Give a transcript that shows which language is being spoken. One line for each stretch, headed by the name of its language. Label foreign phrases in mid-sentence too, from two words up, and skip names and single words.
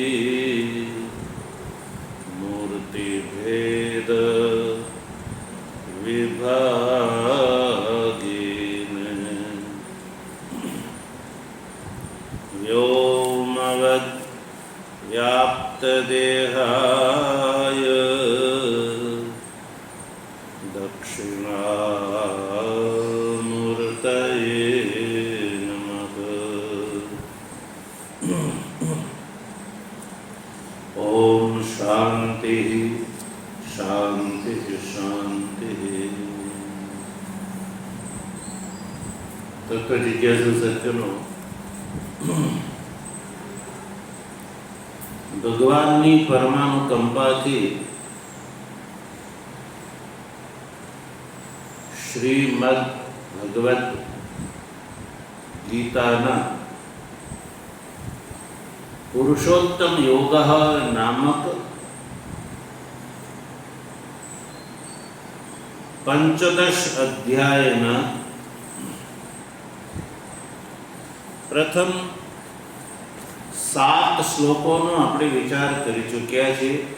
Sanskrit: मूर्तिभेद विभागेन व्योमवद् व्याप्तदेहाय दक्षिणामूर्तये नमः। ॐ शान्ति शान्ति शान्ति।
Gujarati: તત્વ જિજ્ઞાસુ સજ્જનો, ભગવાનની પરમાનુકંપાથી શ્રીમદ ભગવદ્ ગીતાના પુરુષોત્તમ યોગ નામક પંચદશ અધ્યાયના પ્રથમ 7 શ્લોકોનો આપણે વિચાર કરી ચૂક્યા છીએ.